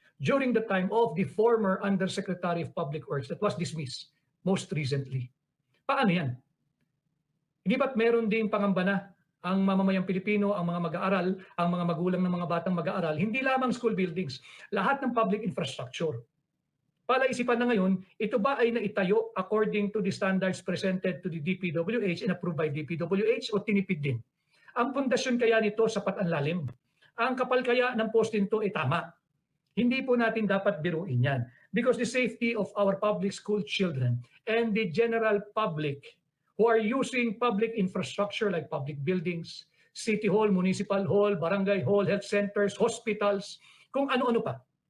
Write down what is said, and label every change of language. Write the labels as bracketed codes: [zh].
[en] During the time of the former Undersecretary of Public Works that was dismissed most recently. [tl] Paano yan? Hindi ba't meron din pangamba na ang mamamayang Pilipino, ang mga mag-aaral, ang mga magulang ng mga batang mag-aaral, hindi lamang school buildings, lahat ng public infrastructure. Palaisipan na ngayon, ito ba ay naitayo [en] according to the standards presented to the DPWH and approved by DPWH [tl] o tinipid din? Ang pundasyon kaya nito sapat ang lalim? Ang kapal kaya ng poste nito ay tama? Hindi po natin dapat biruin yan. [en] Because the safety of our public school children and the general public who are using public infrastructure like public buildings, city hall, municipal hall, barangay hall, health centers, hospitals, [tl] kung ano-ano pa.